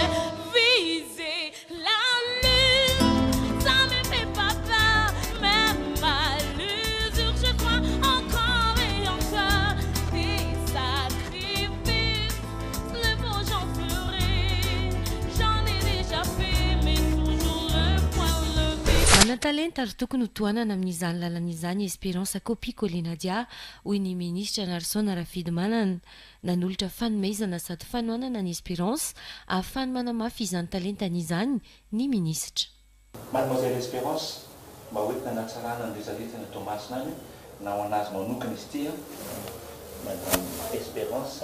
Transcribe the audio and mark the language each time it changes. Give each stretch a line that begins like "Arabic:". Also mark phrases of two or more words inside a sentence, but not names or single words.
French: Viser la lune, ça me fait pas peur, même à l'usure je crois encore et encore. Des sacrifices, le beau j'en ferai, j'en ai déjà fait, mais toujours un point levé.
Malagasy: Manan-talenta ary tokony ho tohanana amin'izany lalan'izany Espérance Copy Colinadia hoy ny ministra Narson Rafidimanana nanolotra fanomezana sady fanohanana ny Espérance ahafahany manamafy izany talentan'izany ny ministra. Mademoiselle Espérance, mba hoentina natsarana ny rezaretina Tomasina any na ho anazy manokana izy ity Madame Espérance.